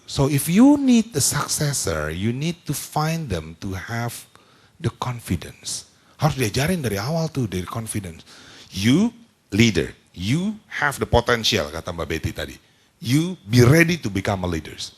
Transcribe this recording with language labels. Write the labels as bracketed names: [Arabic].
[English] So if you need a successor, you need to find them to have the confidence. [Indonesian] Harus diajarin dari awal tuh, dari confidence. [English] You leader, you have the potential, [Indonesian] kata Mbak Betty tadi. [English] You be ready to become a leader.